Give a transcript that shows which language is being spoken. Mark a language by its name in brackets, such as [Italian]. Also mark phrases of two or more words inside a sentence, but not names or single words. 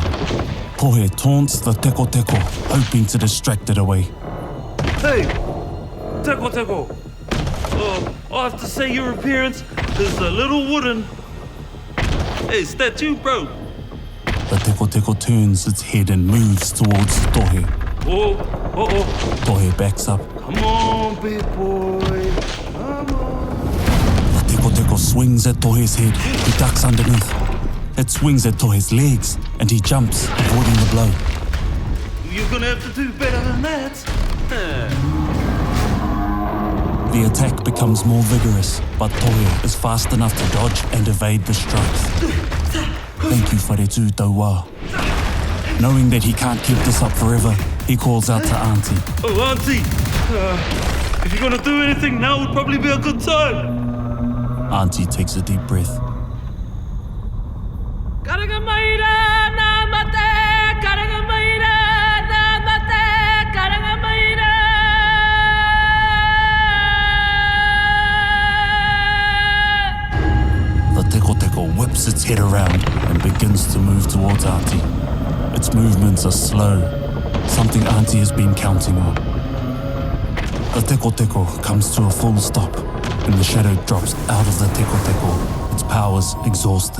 [English] Tohe taunts the teko teko, hoping to distract it away. Hey, teko teko. I have to say your appearance is a little wooden. Hey, is that you, bro? The teko teko turns its head and moves towards Tohe. Oh. Tohe backs up. Come on, big boy. Come on. The teko teko swings at Tohe's head. He ducks underneath. It swings at Tohe's legs, and he jumps, avoiding the blow. You're gonna have to do better than that. The attack becomes more vigorous, but Tohe is fast enough to dodge and evade the strikes. Thank you, Wharetu Tauā. Knowing that he can't keep this up forever, he calls out to Auntie. Oh, Auntie. If you're gonna do anything, now would probably be a good time. Auntie takes a deep breath. [Māori] Karanga maira na mate, karanga maira na mate, karanga maira. [English] The teko teko whips its head around and begins to move towards Auntie. Its movements are slow, something Auntie has been counting on. The teko teko comes to a full stop, and the shadow drops out of the teko teko, its powers exhausted.